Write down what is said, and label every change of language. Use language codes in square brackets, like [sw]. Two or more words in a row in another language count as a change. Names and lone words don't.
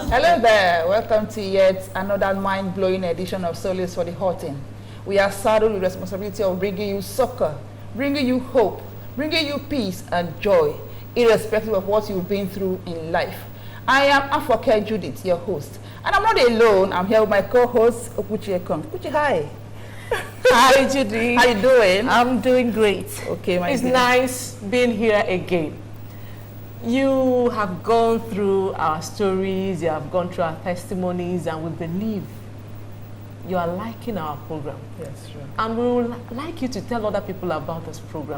[en] Hello there, welcome to yet another mind-blowing edition of Solace for the Hurting. We are saddled with the responsibility of bringing you succor, bringing you hope, bringing you peace and joy, irrespective of what you've been through in life. I am Okwuchi Judith, your host. And I'm not alone, I'm here with my co-host, Okwuchi. Okwuchi, hi. Hi, Judith. How you doing? I'm doing great. Okay, my It's dear. nice being here again. You have gone through our stories, you have gone through our testimonies, and we believe you are liking our program. Yes, sure. And we would like you to tell other people about this program.